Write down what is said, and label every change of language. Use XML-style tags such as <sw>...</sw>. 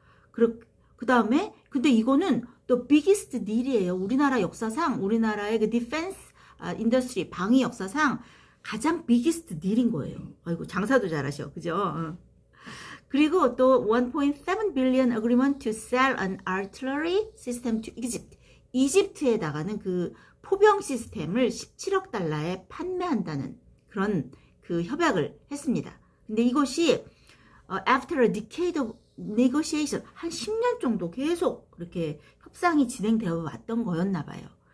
<ko>그 다음에 근데 이거는 또</ko> <en>biggest deal</en> <ko>이에요. 우리나라 역사상 우리나라의 그 디펜스 인더스트리 방위 역사상 가장</ko> <en>biggest deal</en> <ko>인 거예요. 아이고 장사도 잘하셔. 그죠? 그리고 또</ko> <en>1.7 billion agreement to sell an artillery system to Egypt.</en> <ko>이집트에다가는 그 포병 시스템을 17억 달러에 판매한다는 그런 그 협약을 했습니다. 근데 이것이</ko> <en>after a decade of negotiation</en> <ko>한 10년 정도 계속 이렇게 협상이 진행되어 왔던 거였나 봐요.</ko>